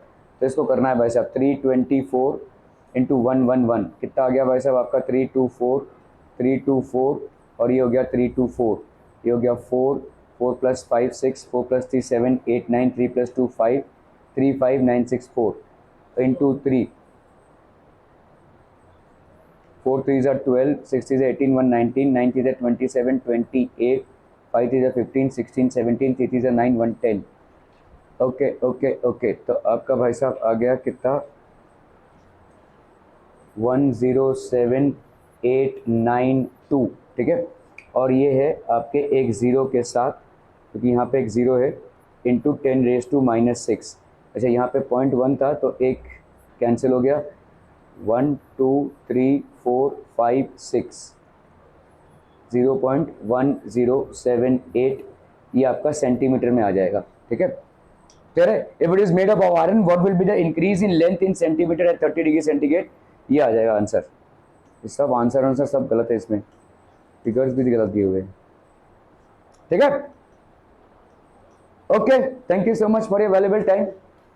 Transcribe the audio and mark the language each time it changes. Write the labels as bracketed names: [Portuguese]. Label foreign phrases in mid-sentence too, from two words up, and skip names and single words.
[Hindi] तो इसको करना है भाई साहब 324 इंटू 111 कितना आ गया भाई साहब आपका 324 और ये हो गया 324. ये हो गया 4 प्लस 5 6 4 प्लस 3 7 8 9 3 प्लस 2 5 35964 इंटू 3 4 3s are 12 6 3s are 18 1 19 9 3s are 27 28 5 3s are 15 16 17 3 3s are 9 1 10. ओके ओके ओके. तो आपका भाई साहब आ गया कितना 107892. ठीक है. और ये है आपके एक ज़ीरो के साथ क्योंकि यहाँ पे एक ज़ीरो है इंटू 10 [English] raise to [Hindi] -6. अच्छा यहाँ पे 0.1 था तो एक कैंसिल हो गया 1 2 3 4 5 6 0.1078 ये आपका सेंटीमीटर में आ जाएगा. ठीक है. क्लियर है. [English] If it is made up of iron what will be the increase in length in centimeter at 30 degree centigrade. [Hindi] ये आ जाएगा आंसर. ये सब आंसर सब गलत है. इसमें फिगर्स भी गलत दिए हुए हैं. ठीक है. ओके. [English] Thank you so much for your valuable time.